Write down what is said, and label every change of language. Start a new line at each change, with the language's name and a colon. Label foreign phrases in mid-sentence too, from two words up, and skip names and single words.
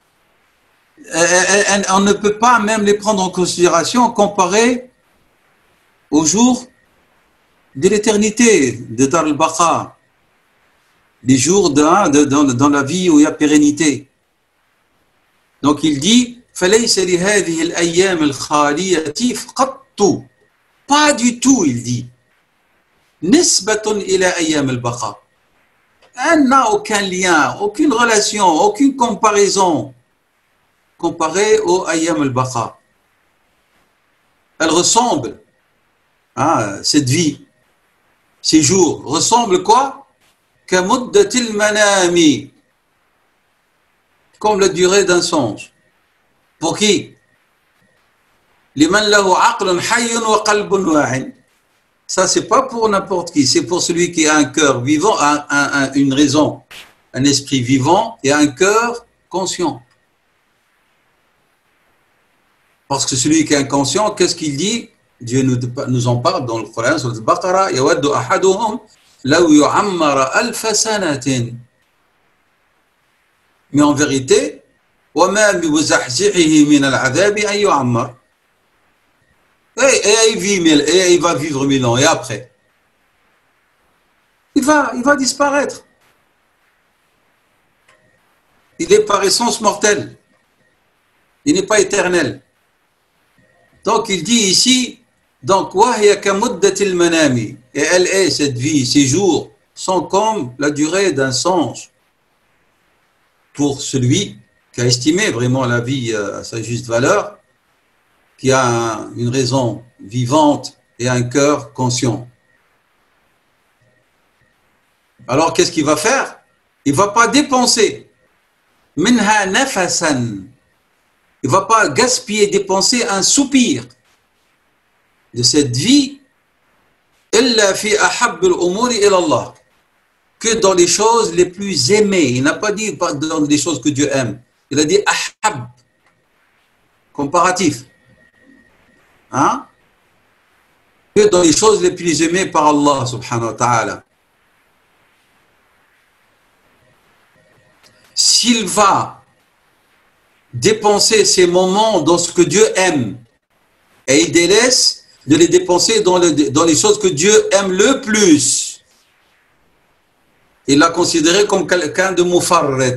French: On ne peut pas même les prendre en considération comparé aux jours de l'éternité, de
Arabic: دار البقاء,
French: les jours dans la vie où il y a pérennité. Donc il dit
Arabic: فَلَيْسَ لِهَذِهِ الْأَيَّامِ الْخَالِيَةِ قَطُّ.
French: Pas du tout, il dit.
Arabic: نِسْبَةٌ إِلَى أَيَّامِ الْبَقَى.
French: Elle n'a aucun lien, aucune relation, aucune comparaison comparée au
Arabic: أيام البقاء.
French: Elle ressemble, cette vie, ces jours, ressemble quoi?
Arabic: كمدة المنام,
French: comme la durée d'un songe. Pour qui?
Arabic: لمن له عقل حي وقلب واع.
French: Ça, c'est pas pour n'importe qui, c'est pour celui qui a un cœur vivant, une raison, un esprit vivant et un cœur conscient. Parce que celui qui est inconscient, qu'est-ce qu'il dit? Dieu nous en parle dans le Coran, sur le Baqara,
Arabic: يود أحدهم لو يعمر ألف سنة.
French: Mais en vérité,
Arabic: وما هو بمزحزحه من العذاب أن يعمر.
French: Et il va vivre 1000 ans, et après il va disparaître. Il est par essence mortel, il n'est pas éternel. Donc il dit ici, donc
Arabic: وَهِيَ كَمُدَّةِ الْمَنَامِ,
French: et elle est, cette vie, ces jours sont comme la durée d'un songe pour celui qui a estimé vraiment la vie à sa juste valeur, qui a une raison vivante et un cœur conscient. Alors, qu'est-ce qu'il va faire? Il ne va pas dépenser.
Arabic: منها نفسا.
French: Il ne va pas gaspiller, dépenser un soupir de cette vie.
Arabic: إلا في أحب الأمور إلى الله.
French: Que dans les choses les plus aimées. Il n'a pas dit dans les choses que Dieu aime. Il a dit ahab. Comparatif. Hein? Que dans les choses les plus aimées par Allah
Arabic: سبحانه وتعالى.
French: S'il va dépenser ses moments dans ce que Dieu aime et il délaisse de les dépenser dans les choses que Dieu aime le plus, il l'a considéré comme quelqu'un de mufarret.